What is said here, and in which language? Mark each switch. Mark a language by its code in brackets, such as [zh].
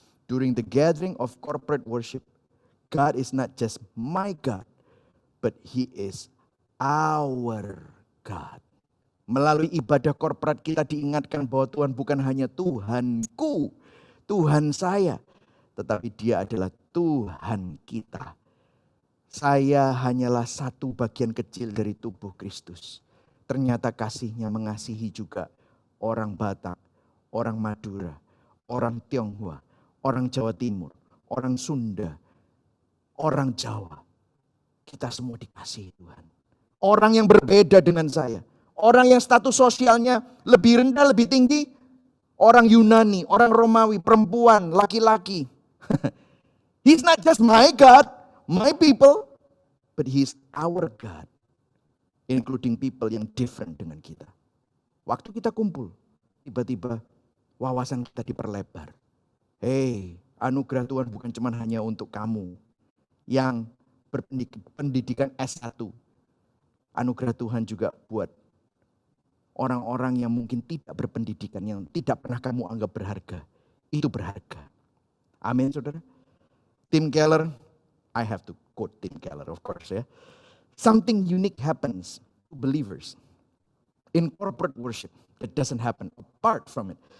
[en] During the gathering of corporate worship, God is not just my God, but He is our God. [id] Melalui ibadah korporat kita diingatkan bahwa Tuhan bukan hanya Tuhanku, Tuhan saya, tetapi Dia adalah Tuhan kita. Saya hanyalah satu bagian kecil dari tubuh Kristus. Ternyata kasih-Nya mengasihi juga orang Batak, orang Madura, orang Tionghoa, orang Jawa Timur, orang Sunda, orang Jawa. Kita semua dikasihi Tuhan. Orang yang berbeda dengan saya. Orang yang status sosialnya lebih rendah, lebih tinggi. Orang Yunani, orang Romawi, perempuan, laki-laki. [en] He's not just my God, my people. But He's our God. Including people [id] yang [en] different [id] dengan kita. Waktu kita kumpul, tiba-tiba wawasan kita diperlebar. Hey, anugerah Tuhan bukan cuma hanya untuk kamu yang berpendidikan S1. Anugerah Tuhan juga buat orang-orang yang mungkin tidak berpendidikan, yang tidak pernah kamu anggap berharga. Itu berharga. Amin, saudara. [en] Tim Keller, I have to quote Tim Keller, of course ya. Something unique happens to believers in corporate worship that doesn't happen apart from it.